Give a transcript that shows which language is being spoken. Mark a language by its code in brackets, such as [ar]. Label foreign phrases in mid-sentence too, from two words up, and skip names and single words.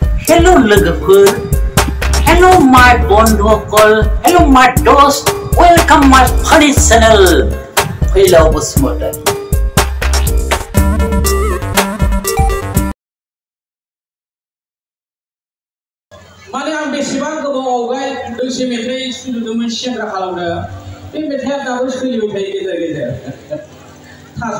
[brx] Hello लोगोफोर, [en] Hello my बन्धुफोर, Hello my दोस्त, Welcome my funny channel. [brx] फैलाव बसुमतारी। माने आं बेसेबां गोबावआवहाय दोंसे मेथाइ सुजुदोंमोन सेंग्रा खालामनो बे मेथाइआ दाबो सोलिबाय थायो गेजेर गेजेर थास'